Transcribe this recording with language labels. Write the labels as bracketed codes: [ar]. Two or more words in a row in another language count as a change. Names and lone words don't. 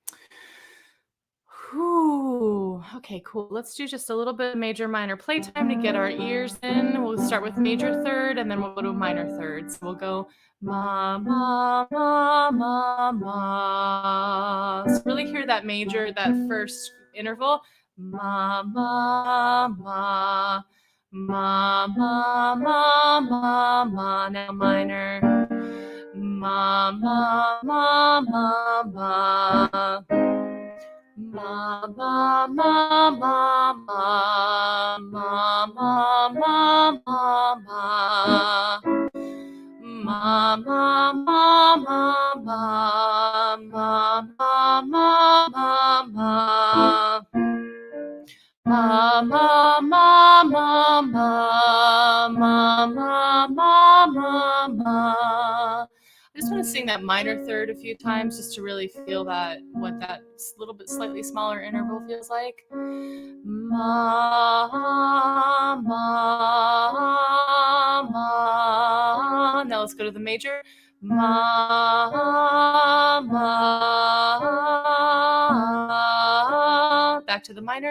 [en] Whew. Okay, cool. Let's do just a little bit of major minor playtime to get our ears in. We'll start with major third and then we'll go to minor third. So we'll go ma, ma, ma, ma, ma. So really hear that major, that first interval. Ma, ma, ma, ma, ma, ma, ma, ma. Now minor. Ma, ma, ma, ma, ma. Ma, ma, ma, ma, ma, ma, ma, ma, ma, ma. Ma, ma ma ma ma ma ma ma ma ma ma. Ma ma ma ma ma ma ma ma ma ma. I just want to sing that minor third a few times just to really feel that what that little bit slightly smaller interval feels like. Ma ma ma. Now let's go to the major. Ma ma. Back to the minor.